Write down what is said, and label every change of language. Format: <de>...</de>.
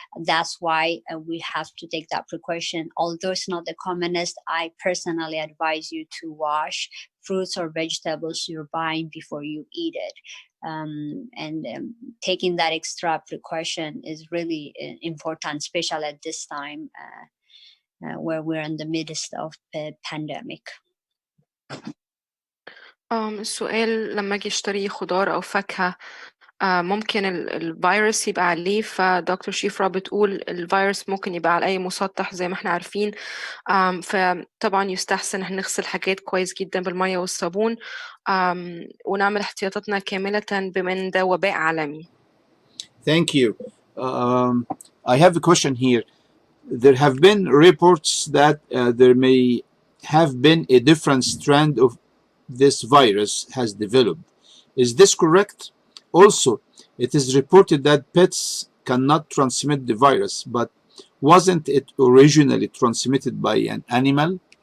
<en>That's why we have to take that precaution. Although it's not the commonest, I personally advise you to wash fruits or vegetables you're buying before you eat it. And taking that extra precaution is really important, especially at this time where we're in the midst of the pandemic.</en> <ar>السؤال: لما أجي أشتري خضار أو فاكهة ممكن الفيروس يبقى عليه، فدكتور شيفرا بتقول الفيروس ممكن يبقى على أي مسطح زي ما احنا عارفين. فطبعا يستحسن إحنا نغسل حاجات كويس جدا بالمية والصابون، ونعمل احتياطاتنا كاملة بما إن ده وباء عالمي.</ar> <en>Thank you. I have a question here. There have been reports that there may have been a different strand of this virus has developed. Is this correct? Also, it is reported that pets cannot transmit the virus, but wasn't it originally transmitted by an animal?</en>